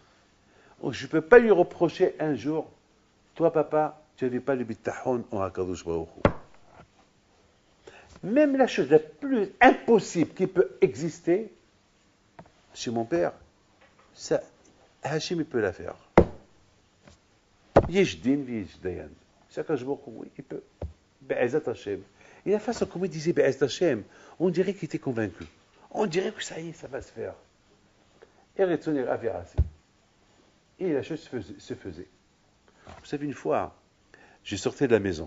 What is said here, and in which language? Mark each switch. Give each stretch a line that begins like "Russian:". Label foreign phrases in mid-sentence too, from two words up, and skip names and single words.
French: Je ne peux pas lui reprocher un jour, toi papa, tu n'avais pas le bitahon en Hakadosh Baruch Hu. Même la chose la plus impossible qui peut exister, chez mon père, ça, Hachim, il peut la faire.
Hebrew: יש דין, יש דיין. הקדוש ברוך הוא,
French: il peut.
Hebrew: בעזרת השם.
French: Et la façon comme il disait
Hebrew: בעזרת השם,
French: on dirait qu'il était convaincu. On dirait que ça y est, ça va se faire. Et la chose se faisait. Vous savez, une fois, je sortais de la maison.